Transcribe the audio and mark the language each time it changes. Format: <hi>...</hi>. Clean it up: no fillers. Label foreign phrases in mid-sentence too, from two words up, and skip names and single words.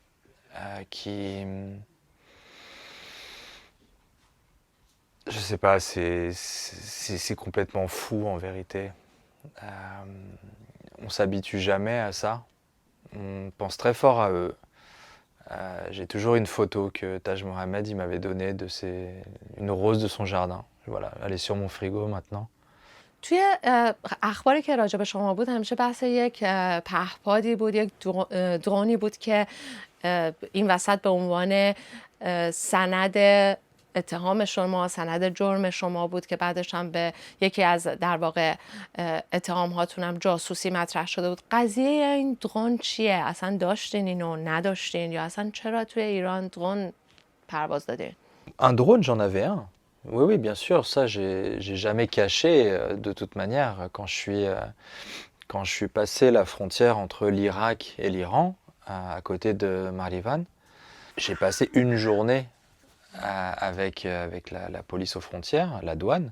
<fr>Je sais pas, c'est complètement fou en vérité. On s'habitue jamais à ça. On pense très fort à eux. J'ai toujours une photo que Taj Mohamed il m'avait donnée une rose de son jardin. Voilà, elle est sur mon frigo maintenant.</fr> <fa>توی اخباری که راجع به شما بود همیشه بحث یک پهپادی بود، یک درونی بود که این وسط به عنوان سند اتهام شما، سند جرم شما بود که بعدش هم به یکی از در واقع اتهام هاتون هم جاسوسی مطرح شده بود. قضیه این درون چیه؟ اصلا داشتین اینو، نداشتین، یا اصلا چرا توی ایران درون پرواز دادین؟</fa> <fr>Un drone, j'en avais un. Oui, oui, bien sûr, ça j'ai jamais caché de toute manière. Quand je suis passé la frontière entre l'Irak et l'Iran, à côté de Marivan, j'ai passé une journée avec la police aux frontières, la douane.</fr>